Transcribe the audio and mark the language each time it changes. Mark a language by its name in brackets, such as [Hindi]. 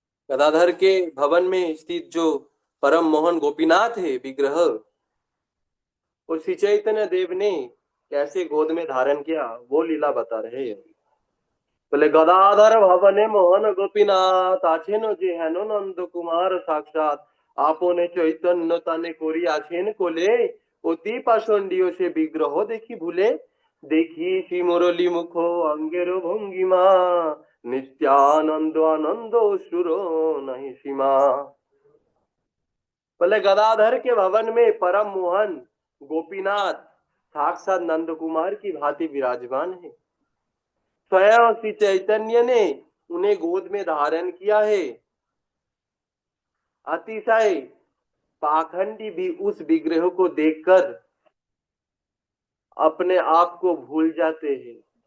[Hindi] गदाधर के भवन में स्थित जो परम मोहन गोपीनाथ है विग्रह, और श्री चैतन्य देव ने कैसे गोद में धारण किया वो लीला बता रहे हैं। [Bangla] बोले गदाधर भवने मोहन गोपीनाथ आছেন যে হেন নন্দ কুমার সাক্ষাৎ, আপনে চৈতন্য তানে করিয়াছেন কোলে, অতি পাষণ্ডীয় সে বিগ্রহ দেখি ভুলে, দেখি শ্রী মুরলী মুখ অঙ্গের ভঙ্গিমা, নিত্যানন্দ আনন্দ সুর नहीं सीमा। [Hindi] बोले गदाधर के भवन में परम मोहन गोपीनाथ साक्षात नंद कुमार की भांति विराजमान है। स्वयं श्री चैतन्य ने उन्हें गोद में धारण किया है। अतिशय पाखंडी भी उस विग्रह को देखकर अपने आप को भूल जाते हैं।